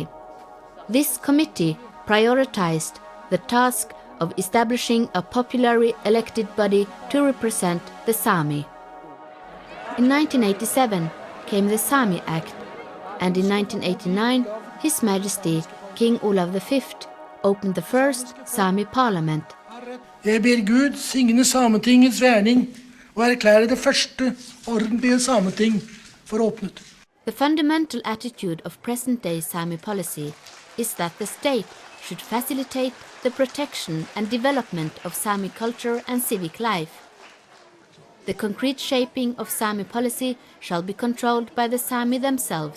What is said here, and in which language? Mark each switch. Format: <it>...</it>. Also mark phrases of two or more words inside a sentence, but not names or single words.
<en>This committee prioritized the task of establishing a popularly elected body to represent the Sámi. In 1987 came the Sámi Act, and in 1989 His Majesty King Olav V opened the first Sámi Parliament.</en> <no>Jeg ber Gud signe Sametingets verning og erklære det første ordentlige Sameting for åpnet.</no> <en>The fundamental attitude of present-day Sámi policy is that the state should facilitate the protection and development of Sámi culture and civic life. The concrete shaping of Sámi policy shall be controlled by the Sámi themselves.</en>